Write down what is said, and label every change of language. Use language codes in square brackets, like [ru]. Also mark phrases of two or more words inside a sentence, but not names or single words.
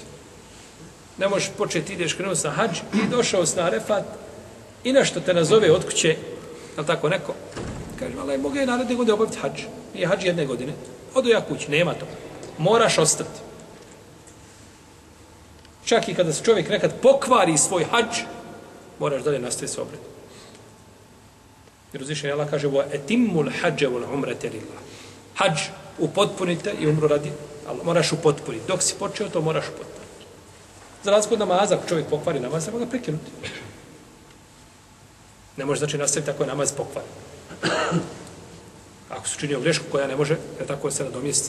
[bs] Ne možeš početi, ideš krenuti na hadž i došao si na Arefat i nešto te nazove od kuće, ali tako neko, kaže, ali mogu je naredne godine obaviti hadž. Nije hadž jedne godine. Odo ja kući, nema to. Moraš ostati. Čak i kada se čovjek nekad pokvari svoj hadž, moraš dalje nastaviti sa obredom. Jer uzvišenje Allah kaže [ar] وَاَتِمُّ الْحَجَّ وَالْعُمْرَةَ لِلَّهِ [bs] Hadž upotpunite i umru radi Allah. Moraš upotpuniti. Dok si počeo, to moraš upotpuniti. Za razliku od namaza, ako čovjek pokvari namaz, treba ga prekinuti. Ne može znači nastaviti tako je namaz pokvari. Ako su činio grešku koja ne može, da tako se nadomjesti.